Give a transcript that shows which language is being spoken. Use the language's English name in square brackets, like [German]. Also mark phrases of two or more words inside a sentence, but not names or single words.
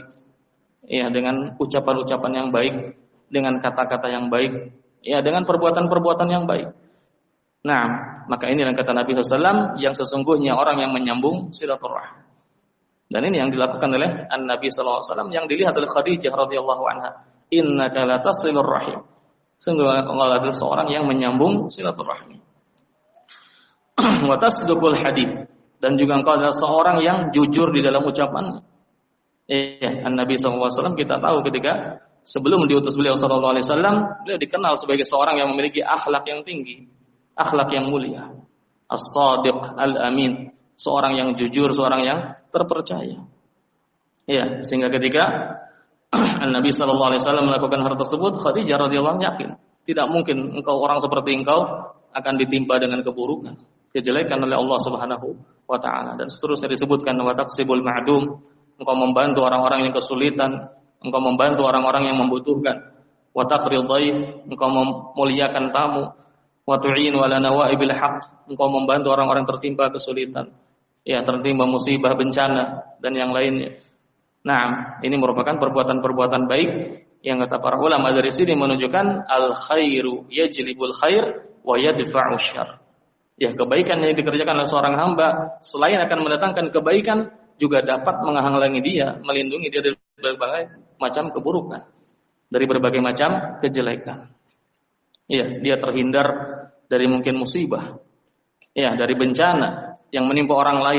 [Indonesian] Ya, dengan ucapan-ucapan yang baik, dengan kata-kata yang baik, ya, dengan perbuatan-perbuatan yang baik. Nah, maka ini yang kata Nabi SAW, yang sesungguhnya orang yang menyambung silaturahim. Dan ini yang dilakukan oleh Nabi SAW, yang dilihat oleh Khadijah [Arabic] رضي الله عنها. إنك لتصل الرحم. [Indonesian] Sungguh Allah adalah seorang yang menyambung silaturahmi. [Arabic] وتصدق الحديث, [Indonesian] dan juga engkau adalah seorang yang jujur di dalam ucapan. Nabi SAW kita tahu ketika sebelum diutus beliau [Arabic] صلى الله عليه وسلم, [Indonesian] beliau dikenal sebagai seorang yang memiliki akhlak yang tinggi, akhlak yang mulia. [Arabic] الصادق الأمين, [Indonesian] seorang yang jujur, seorang yang terpercaya. Ya, sehingga ketika Nabi [Arabic] صلى الله عليه وسلم [Indonesian] melakukan hal tersebut, Khadijah [Arabic] رضي الله عنها [Indonesian] yakin, tidak mungkin orang seperti engkau akan ditimpa dengan keburukan, kejelekan oleh Allah [Arabic] سبحانه وتعالى. [Indonesian] Dan seterusnya disebutkan [Arabic] وتكسب المعدوم, [Indonesian] engkau membantu orang-orang yang kesulitan, engkau membantu orang-orang yang membutuhkan. [Arabic] وتقري الضيف, [Indonesian] engkau memuliakan tamu. [Arabic] وتعين على نوائب الحق, [Indonesian] engkau membantu orang-orang tertimpa kesulitan, ya, tertimpa musibah, bencana dan yang lainnya. Nah, ini merupakan perbuatan-perbuatan baik yang kata para ulama dari sini menunjukkan [Arabic] الخير يجلب الخير ويدفع الشر. [Indonesian] Ya, kebaikan yang dikerjakan oleh seorang hamba selain akan mendatangkan kebaikan, juga dapat menghalangi dia, melindungi dia dari berbagai macam keburukan, dari berbagai macam kejelekan. Ya, dia terhindar dari mungkin musibah, ya, dari bencana yang menimpa orang lain.